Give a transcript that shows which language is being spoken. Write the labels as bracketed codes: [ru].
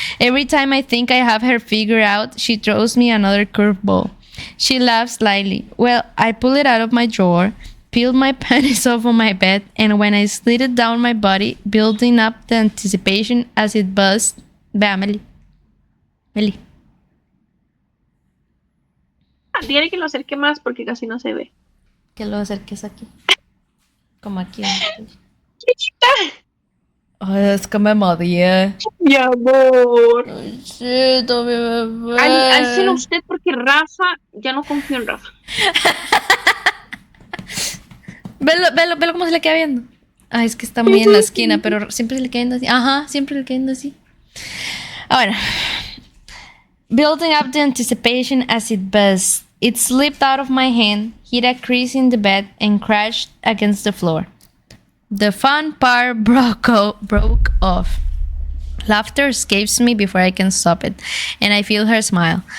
[en] Every time I think I have her figured out, she throws me another curveball. She laughs slightly. Well, I pull it out of my drawer, peeled my panties off on my bed, and when I slid it down my body, building up the anticipation as it buzzed. [es] Vea, Meli. Tiene que lo acerque más porque casi no se ve. Que lo acerques aquí. Como aquí. Chiquita. Ay, es que me mareé. Mi amor. Chito, mi bebé. Alcelo usted porque Rafa, ya no confío en Rafa. Velo cómo se le queda viendo. Ay, es que está muy en la esquina, pero siempre se le queda viendo así. Ajá, siempre le queda viendo así. Ahora. [en] Building up the anticipation as it buzzed, it slipped out of my hand, hit a crease in the bed, and crashed against the floor. The fun part broke off. Laughter escapes me before I can stop it, and I feel her smile.